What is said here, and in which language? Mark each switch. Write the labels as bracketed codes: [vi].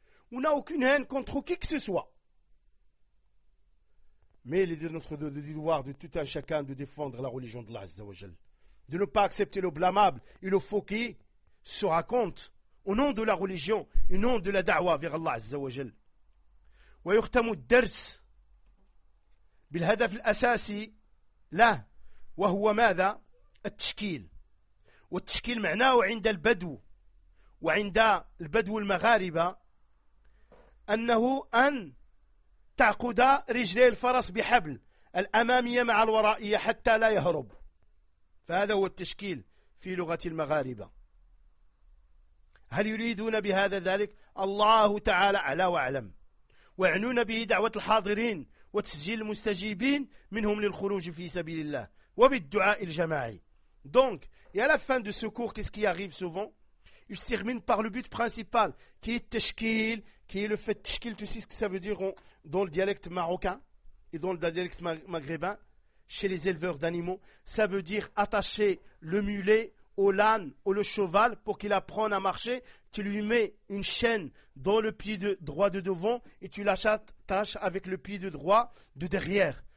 [fr] On n'a aucune haine contre qui que ce soit. Mais il est de notre devoir de tout un chacun de défendre la religion d'Allah, Azza wa Jal. De ne pas accepter le blâmable et le faux qui se raconte au nom de la religion et au nom de la da'wah vers Allah, Azza wa Jal. [ar] Wa yukhtamu d-dars bil hadaf al-asasi la wa huwa madha التشكيل والتشكيل معناه عند البدو وعند البدو المغاربة أنه أن تعقد رجلي الفرس بحبل الأمامية مع الورائية حتى لا يهرب فهذا هو التشكيل في لغة المغاربة هل يريدون بهذا ذلك؟ الله تعالى أعلى وأعلم ويعنون به دعوة الحاضرين وتسجيل المستجيبين منهم للخروج في سبيل الله وبالدعاء الجماعي. [fr] Donc, et à la fin de ce cours, qu'est-ce qui arrive souvent? Il se termine par le but principal, qui est tashkil, qui est le fait tashkil, tu sais ce que ça veut dire dans le dialecte marocain et dans le dialecte maghrébin, chez les éleveurs d'animaux, ça veut dire attacher le mulet au l'âne ou le cheval pour qu'il apprenne à marcher, tu lui mets une chaîne dans le pied de droit de devant et tu l'attaches avec le pied de droit de derrière.